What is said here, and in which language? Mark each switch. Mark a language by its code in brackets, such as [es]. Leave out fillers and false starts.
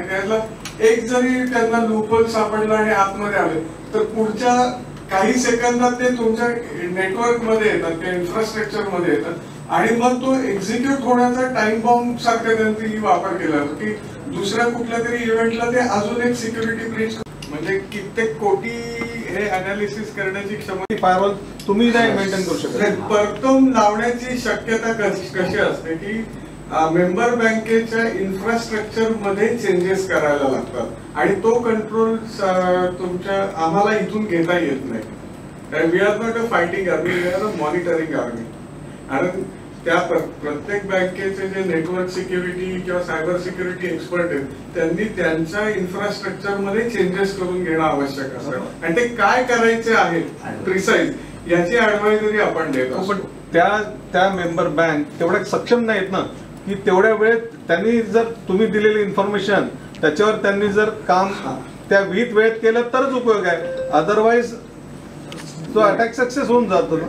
[mr] आणि त्यातला एक जरी त्यांना लूपहोल सापडला आणि आतमध्ये आले तर पुढच्या काही सेकंदात ते तुमच्या नेटवर्क मध्ये येतात, त्या इन्फ्रास्ट्रक्चर मध्ये येतात आणि मग तो एक्झिक्यूट होण्याचा टाइम बॉम्ब सारखा त्यांचा वापर केला जातो की दुसऱ्या कुठल्या तरी इव्हेंटला ते अजून एक सिक्युरिटी ब्रीच, म्हणजे कित्येक कोटी हे अनालिसिस करण्याची क्षमता फायरवॉल तुम्ही नाही मेंटेन करू शकत. परतून लावण्याची शक्यता कशी असते की मेंबर बँकेच्या इन्फ्रास्ट्रक्चर मध्ये चेंजेस करायला लागतात आणि तो कंट्रोल तुमच्या आम्हाला इथून घेता येत नाही. [en] We are not a fighting army, we are a monitoring army. [mr] आणि त्या प्रत्येक बँकेचे जे नेटवर्क सिक्युरिटी किंवा सायबर सिक्युरिटी एक्सपर्ट आहेत त्यांनी त्यांच्या इन्फ्रास्ट्रक्चर मध्ये चेंजेस करून घेणं आवश्यक असतं आणि ते काय करायचे आहे प्रिसाइज याची ऍडवायझरी आपण देत असतो. पण त्या मेंबर बँक तेवढ्या सक्षम नाहीत ना की तेवढ्या वेळेत त्यांनी जर तुम्ही दिलेली इन्फॉर्मेशन त्याच्यावर त्यांनी जर काम त्या विहित वेळेत केलं तरच उपयोग आहे, अदरवाईज तो अटॅक सक्सेस होऊन जातो.